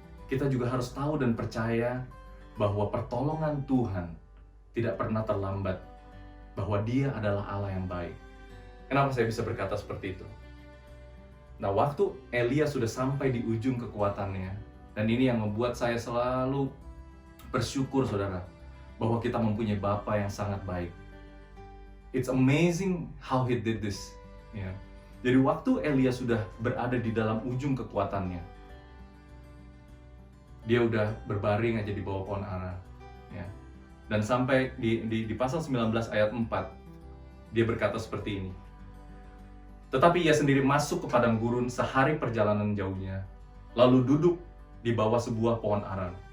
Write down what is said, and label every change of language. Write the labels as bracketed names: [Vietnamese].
[Indonesian] Kita juga harus tahu dan percaya bahwa pertolongan Tuhan tidak pernah terlambat, bahwa Dia adalah Allah yang baik. Kenapa saya bisa berkata seperti itu? Nah, waktu Elia sudah sampai di ujung kekuatannya, dan ini yang membuat saya selalu bersyukur, saudara, bahwa kita mempunyai Bapa yang sangat baik. [English] It's amazing how he did this. [Indonesian] Ya. Jadi waktu Elia sudah berada di dalam ujung kekuatannya, dia udah berbaring aja di bawah pohon ara. Ya. Dan sampai di pasal 19 ayat 4, dia berkata seperti ini. Tetapi ia sendiri masuk ke padang gurun sehari perjalanan jauhnya, lalu duduk di bawah sebuah pohon ara.